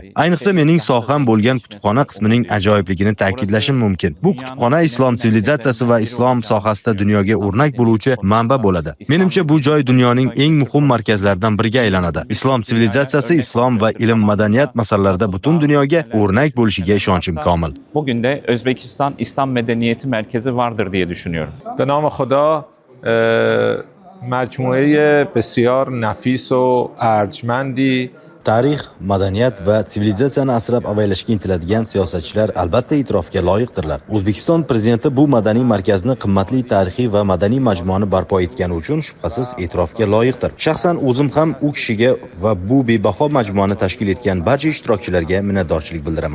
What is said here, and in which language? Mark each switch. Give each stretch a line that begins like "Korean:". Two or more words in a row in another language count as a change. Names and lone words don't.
Uzbek: Ayniqsa mening soham bo'lgan kutubxona qismining ajoyibligini ta'kidlashim mumkin. Bu kutubxona islom sivilizatsiyasi va islom sohasida dunyoga o'rnak bo'luvchi manba bo'ladi. Menimcha bu joy dunyoning eng muhim markazlaridan biriga aylanadi. Islom sivilizatsiyasi, islom va ilm madaniyat masalalarida butun dunyoga o'rnak bo'lishiga ishonchim komil.
Turkish: Bugün de Özbekistan İslam Medeniyeti Merkezi vardır diye düşünüyorum.
Persian: به نام خدا مجموعه بسیار نفیس و ارجمندی
Uzbek: Tarix, madaniyat va sivilizatsiyani asrab avaylashga intiladigan siyosatchilar albatta e'tirofga loyiqdirlar. O'zbekiston prezidenti bu madaniy markazni qimmatli tarixiy va madaniy majmuani barpo etgani uchun shubhasiz e'tirofga loyiqdir. Shaxsan o'zim ham u kishiga va bu bebaho majmuani tashkil etgan barcha ishtirokchilarga minnatdorchilik bildiraman.